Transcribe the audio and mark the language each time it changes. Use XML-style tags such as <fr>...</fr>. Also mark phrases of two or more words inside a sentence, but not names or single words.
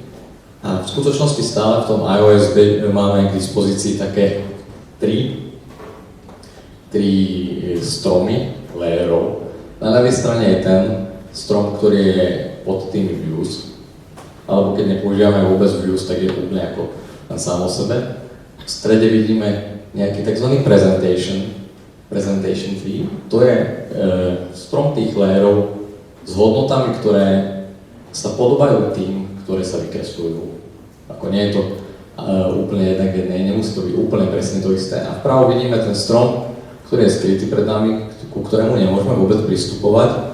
<sk>A v skutočnosti stále v tom iOS máme k dispozícii také tri stromy layerov. Na ľavej strane je ten strom, ktorý je pod tými views, alebo keď nepoužívame vôbec views, tak je úplne ako len sám o sebe. V strede vidíme nejaký tzv.</sk> <en>presentation tree.</en> <sk>To je strom tých layerov s hodnotami, ktoré sa podobajú tým, ktoré sa vykresľujú. Ako nie je to úplne jednak jednej, nemusí to byť úplne presne to isté. A vpravo vidíme ten strom, ktorý je skrytý pred nami, ku ktorému nemôžeme vôbec pristupovať.</sk>